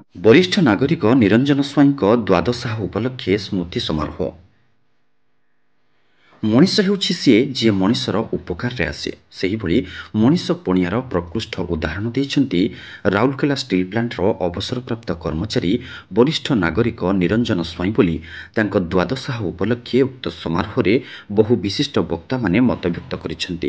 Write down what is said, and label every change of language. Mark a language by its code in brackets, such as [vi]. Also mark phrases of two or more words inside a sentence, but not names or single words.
[or] ବରିଷ୍ଠ ନାଗରିକ ନିରଞ୍ଜନ ସ୍ୱାଇଁଙ୍କ ଦ୍ୱାଦଶାହ ଉପଲକ୍ଷେ ସ୍ମୃତି ସମାରୋହ। मनीष ହେଉଛି ସିଏ ଯିଏ ମଣିଷର ଉପକାରରେ ଆସେ। ସେହିଭଳି ମଣିଷ ପଣିଆର ପ୍ରକୃଷ୍ଟ ଉଦାହରଣ ଦେଇଛନ୍ତି ରାଉରକେଲା ଷ୍ଟିଲ୍ ପ୍ଲାଣ୍ଟର ଅବସରପ୍ରାପ୍ତ କର୍ମଚାରୀ ବରିଷ୍ଠ ନାଗରିକ ନିରଞ୍ଜନ ସ୍ୱାଇଁ ବୋଲି ତାଙ୍କ ଦ୍ୱାଦଶାହ ଉପଲକ୍ଷେ ଉକ୍ତ ସମାରୋହରେ ବହୁ ବିଶିଷ୍ଟ ବକ୍ତାମାନେ ମତବ୍ୟକ୍ତ କରିଛନ୍ତି।